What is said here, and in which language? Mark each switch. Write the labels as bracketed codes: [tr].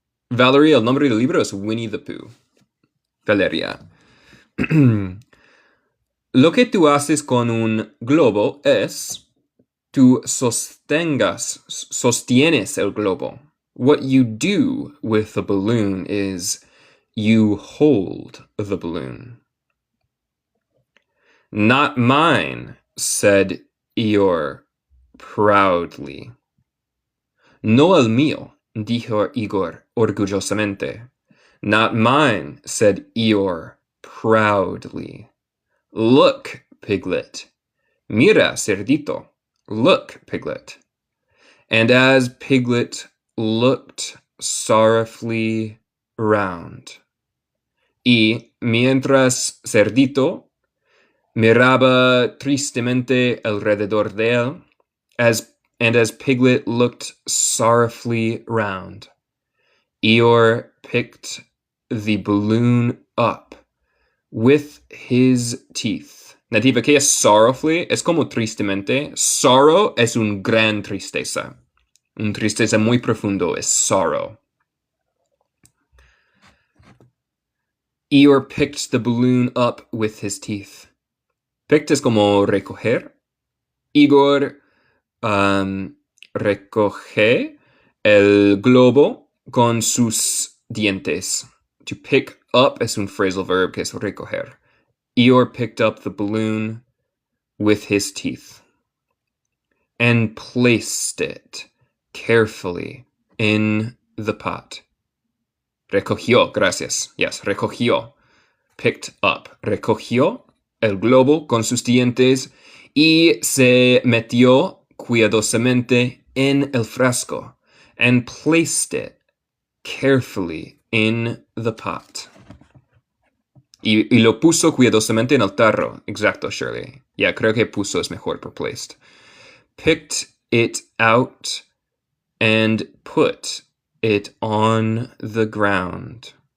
[es] Valeria, el nombre del libro es Winnie the Pooh. Valeria. Lo que tú haces con un globo es tú sostienes el globo. [en] What you do with the balloon is you hold the balloon. Not mine, said Eeyore proudly. [es] No el mío, dijo Igor orgullosamente. [en] Not mine, said Eeyore proudly. Look, Piglet. [es] Mira, cerdito. [en] Look, Piglet. And as Piglet looked sorrowfully round, [es] Y mientras Cerdito miraba tristemente alrededor de él, [en] as Piglet looked sorrowfully round, Eeyore picked the balloon up with his teeth. [es] Nativa, ¿qué es sorrowfully? Es como tristemente. Sorrow es un gran tristeza. Un tristeza muy profundo es sorrow. [en] Eeyore picked the balloon up with his teeth. [es] Picked es como recoger. Igor recoge el globo con sus dientes. To pick up es un phrasal verb que es recoger. [en] Eeyore picked up the balloon with his teeth and placed it carefully in the pot. [es] Recogió, gracias. Yes, recogió. [en] Picked up. [es] Recogió el globo con sus dientes y se metió cuidadosamente en el frasco [en] and placed it carefully in the pot. [es] Y lo puso cuidadosamente en el tarro. Exacto, Shirley. Yeah, creo que puso es mejor por placed. [en] Picked it out and put it on the ground.